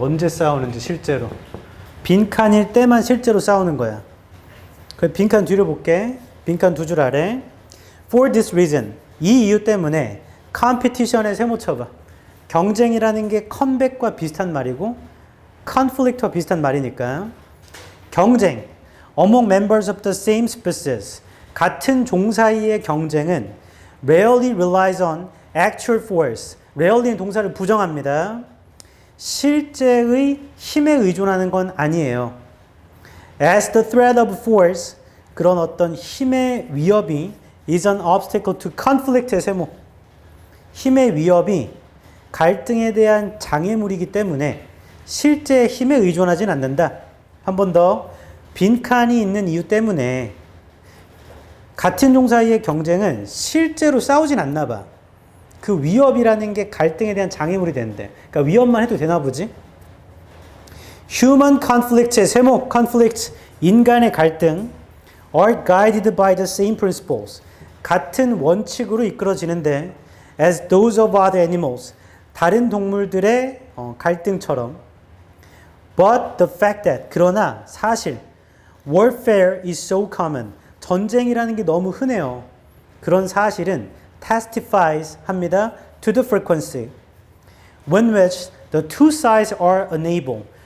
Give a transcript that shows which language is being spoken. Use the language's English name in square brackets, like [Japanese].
[Korean] 언제 싸우는지 실제로. 빈칸일 때만 실제로 싸우는 거야. 그 빈칸 뒤로 볼게. 빈칸 두 줄 아래. [English] For this reason. [Korean] 이 이유 때문에 competition에 세모 쳐봐. 경쟁이라는 게 컴백과 비슷한 말이고 conflict와 비슷한 말이니까. 경쟁. [English] Among members of the same species. [Korean] 같은 종 사이의 경쟁은 [English] rarely relies on actual force [Korean] rarely는 동사를 부정합니다. 실제의 힘에 의존하는 건 아니에요. [English] As the threat of force, [Korean] 그런 어떤 힘의 위협이 [English] is an obstacle to conflict의 세모. [Korean] 힘의 위협이 갈등에 대한 장애물이기 때문에 실제 힘에 의존하진 않는다. 한 번 더, 빈칸이 있는 이유 때문에 같은 종 사이의 경쟁은 실제로 싸우진 않나 봐. 그 위협이라는 게 갈등에 대한 장애물이 되는데, 그러니까 위협만 해도 되나 보지? [English] Human conflict의 세모, conflict, [Korean] 인간의 갈등, [English] are guided by the same principles. [Korean] 같은 원칙으로 이끌어지는데, [English] as those of other animals, [Korean] 다른 동물들의 갈등처럼. [English] But the fact that, [Korean] 그러나 사실, [English] warfare is so common. [Korean] 전쟁이라는 게 너무 흔해요. 그런 사실은 testifies 합니다. [English] to the frequency. When which the two sides are unable.